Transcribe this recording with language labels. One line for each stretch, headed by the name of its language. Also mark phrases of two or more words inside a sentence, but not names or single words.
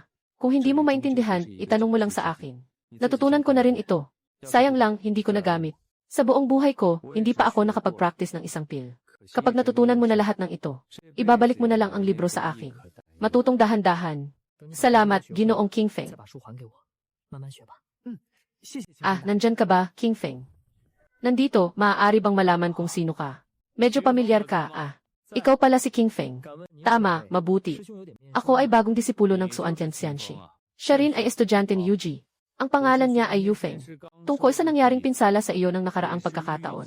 Filipino: Kung hindi mo maintindihan, itanong mo lang sa akin. Natutunan ko na rin ito. Sayang lang, hindi ko nagamit. Sa buong buhay ko, hindi pa ako nakapag-practice ng isang pil. Kapag natutunan mo na lahat ng ito, ibabalik mo na lang ang libro sa akin. Matutong dahan-dahan. Salamat, Ginoong King Feng.
Chinese: 再把书还给我，慢慢学吧。
Filipino: Ah, nandyan ka ba, King Feng? Nandito, maaari bang malaman kung sino ka? Medyo pamilyar ka, ah. Ikaw pala si King Feng. Tama, mabuti. Ako ay bagong disipulo ng Xuantian Xianxi. Siya rin ay estudyante ni Yuji. Ang pangalan niya ay Yu Feng. Tungkol sa nangyaring pinsala sa iyo ng nakaraang pagkakataon.